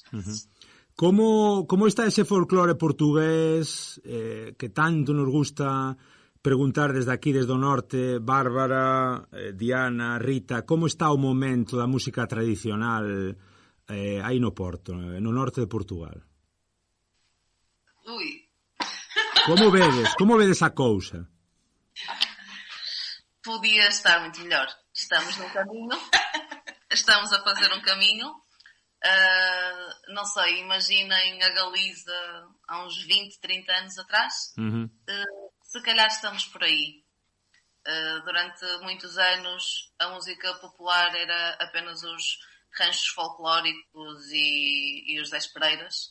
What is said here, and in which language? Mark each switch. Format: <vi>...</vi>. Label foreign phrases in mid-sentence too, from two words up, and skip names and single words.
<gl>Como está ese folclore portugués que tanto nos gusta preguntar desde aquí, desde o norte, Bárbara, Diana, Rita, como está o momento da música tradicional aí no Porto, no norte de Portugal? Ui. Como vedes a cousa?</gl> <pt>Podia estar muito melhor. Estamos no caminho. Estamos a fazer um caminho. Não sei, imaginem a Galiza há uns 20, 30 anos atrás. Se calhar estamos por aí. Durante muitos anos a música popular era apenas os ranchos folclóricos e os 10 Pereiras.</pt>